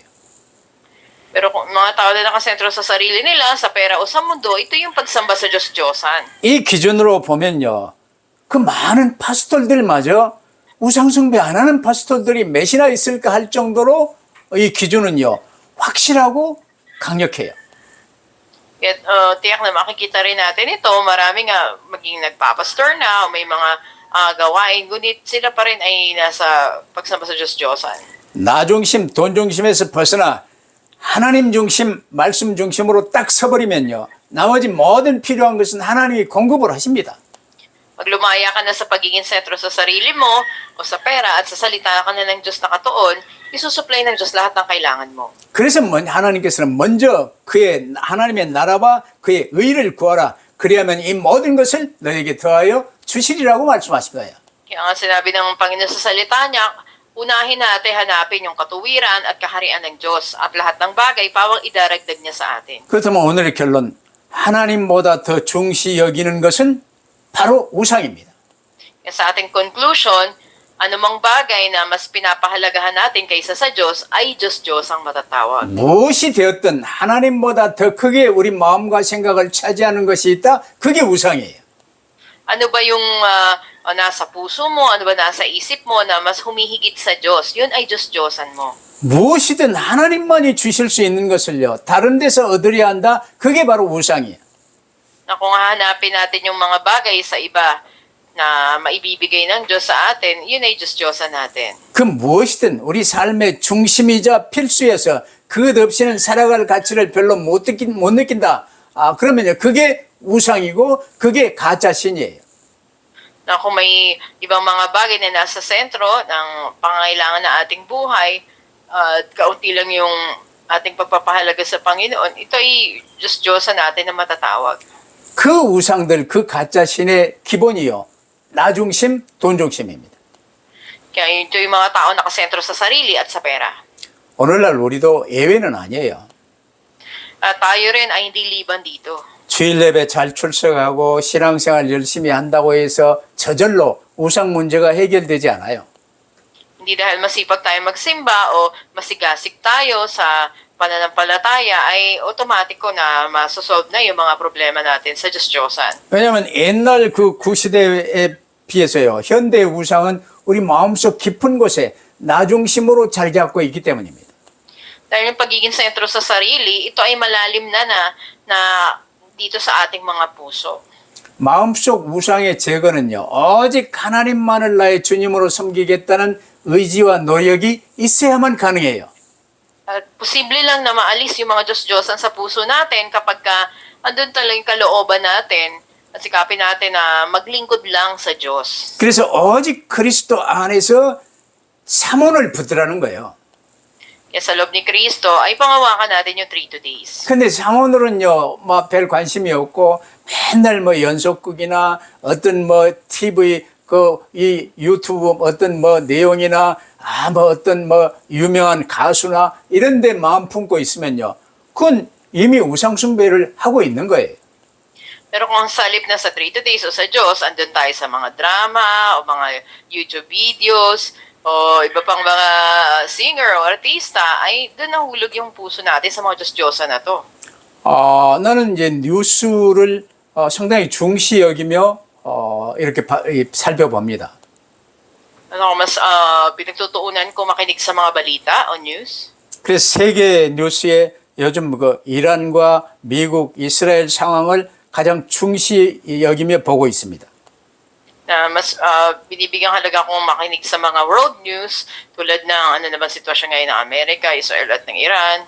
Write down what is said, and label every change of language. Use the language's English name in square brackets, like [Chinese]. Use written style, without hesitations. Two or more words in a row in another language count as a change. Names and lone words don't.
[Filipino] Pero kung mga tao na nakasentro sa sarili nila, sa pera o sa mundo, ito yung pagsamba sa Diyos-Diyosan. [Korean] 이 기준으로 보면요, 그 많은 파스tor들마저 우상숭배 안 하는 파스tor들이 몇이나 있을까 할 정도로 이 기준은요, 확실하고 강력해요. [Filipino] At tiyak na makikita rin natin ito, marami nga maging nagpapastor na o may mga gawain, ngunit sila pa rin ay nasa pagsamba sa Diyos-Diyosan. [Korean] 나 중심, 돈 중심에서 벗어나 하나님 중심, 말씀 중심으로 딱 서버리면요, 나머지 모든 필요한 것은 하나님이 공급을 하십니다. [Filipino] Pag lumaya ka na sa pagiging sentro sa sarili mo o sa pera at sa salita ka na ng Diyos nakatuon, isusupply ng Diyos lahat ng kailangan mo. [Korean] 그래서 하나님께서는 먼저 그의 하나님의 나라와 그의 의를 구하라. 그리하면 이 모든 것을 너에게 더하여 주시리라고 말씀하신 거예요. [Filipino] Kaya nga sinabi ng Panginoon sa salita niya, unahin natin hanapin yung katuwiran at kaharian ng Diyos at lahat ng bagay pawang idaragdag niya sa atin. [Korean] 그렇다면 오늘의 결론, 하나님보다 더 중시 여기는 것은 바로 우상입니다. [Filipino] Kaya sa ating conclusion, anumang bagay na mas pinapahalagahan natin kaysa sa Diyos ay Diyos-Diyos ang matatawag. [Korean] 무엇이 되었든 하나님보다 더 크게 우리 마음과 생각을 차지하는 것이 있다, 그게 우상이에요. [Filipino] Ano ba yung nasa puso mo, ano ba nasa isip mo na mas humihigit sa Diyos? Yun ay Diyos-Diyosan mo. [Korean] 무엇이든 하나님만이 주실 수 있는 것을요, 다른 데서 얻으려 한다, 그게 바로 우상이에요. [Filipino] Na kung hahanapin natin yung mga bagay sa iba na maibibigay ng Diyos sa atin, yun ay Diyos-Diyosan natin. [Korean] 그 무엇이든 우리 삶의 중심이자 필수여서 그것 없이는 살아갈 가치를 별로 못 느낀다. 그러면요, 그게 우상이고 그게 가짜 신이에요. [Filipino] Na kung may ibang mga bagay na nasa sentro ng pangangailangan ng ating buhay, at kaunti lang yung ating pagpapahalaga sa Panginoon, ito ay Diyos-Diyosan natin na matatawag. [Korean] 그 우상들, 그 가짜 신의 기본이요, 나 중심, 돈 중심입니다. [Filipino] Kaya ito yung mga tao nakasentro sa sarili at sa pera. [Korean] 오늘날 우리도 예외는 아니에요. [Filipino] At tayo rin ay hindi liban dito. [Korean] 주일 예배 잘 출석하고 신앙생활 열심히 한다고 해서 저절로 우상 문제가 해결되지 않아요. [Filipino] Hindi dahil masipag tayo magsimba o masigasig tayo sa pananampalataya ay otomatiko na masosolve na yung mga problema natin sa Diyos-Diyosan. [Korean] 왜냐하면 옛날 그 구시대에 비해서요, 현대의 우상은 우리 마음속 깊은 곳에 나 중심으로 자리 잡고 있기 때문입니다. [Filipino] Dahil yung pagiging sentro sa sarili, ito ay malalim na dito sa ating mga puso. [Korean] 마음속 우상의 제거는요, 오직 하나님만을 나의 주님으로 섬기겠다는 의지와 노력이 있어야만 가능해요. [Filipino] At posible lang na maalis yung mga Diyos-Diyosan sa puso natin kapag andun talaga yung kalooban natin at sikapin natin na maglingkod lang sa Diyos. [Korean] 그래서 오직 그리스도 안에서 삼원을 붙으라는 거예요. [Filipino] Kaya sa loob ni Kristo ay pangawakan natin yung 3 days. [Korean] 근데 상원으로는요, 별 관심이 없고 맨날 연속극이나 어떤 TV 이 유튜브 어떤 내용이나 어떤 유명한 가수나 이런 데 마음 품고 있으면요, 그건 이미 우상숭배를 하고 있는 거예요. [Filipino] Pero kung salip na sa 3 days o sa Diyos, andun tayo sa mga drama o mga YouTube videos o iba pang mga singer o artista, ay doon nahulog yung puso natin sa mga Diyos-Diyosan na to. [Korean] 나는 이제 뉴스를 상당히 중시 여기며 이렇게 살펴봅니다. [Filipino] Ano, mas pinagtutuunan ko makinig sa mga balita o news. [Korean] 그래서 세계 뉴스에 요즘 그 이란과 미국, 이스라엘 상황을 가장 중시 여기며 보고 있습니다. [Filipino] Na mas binibigyan halaga kong makinig sa mga [English] world news [Filipino] tulad ng ano naman sitwasyon ngayon ng Amerika, Israel at ng Iran.